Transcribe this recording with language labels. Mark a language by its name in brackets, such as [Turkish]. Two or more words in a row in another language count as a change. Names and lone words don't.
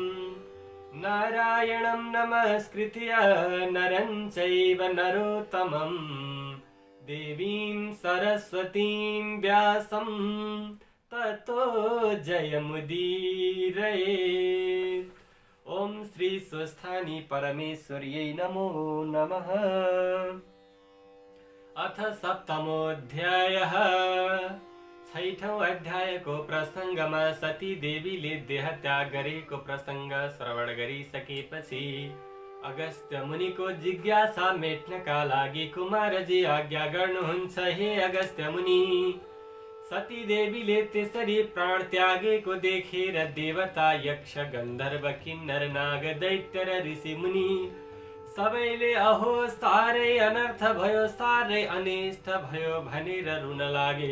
[Sanskrit] नारायणं नमस्कृत्य नरं चैव नरोत्तमं देवीं सरस्वतीं व्यासं ततो जयमुदीरयेत्। ओम श्री स्वस्थानी परमेश्वर्यै नमो नमः। अथ सप्तमोऽध्यायः। [Nepali] छैठौं अध्यायको प्रसङ्गमा सती देवीले देहत्याग गरेको प्रसङ्ग श्रवण गरिसकेपछि अगस्त्य मुनिको जिज्ञासा मेट्नका लागि कुमारजी आज्ञा गर्नुहुन्छ। हे अगस्त्य मुनि, सती देवीले त्यसरी प्राण त्यागेको देखेर देवता यक्ष गन्धर्व किन्नर नाग दैत्य र ऋषि मुनि सबैले अहो साह्रै अनर्थ भयो, साह्रै अनिष्ट भयो भनेर रुन लागे।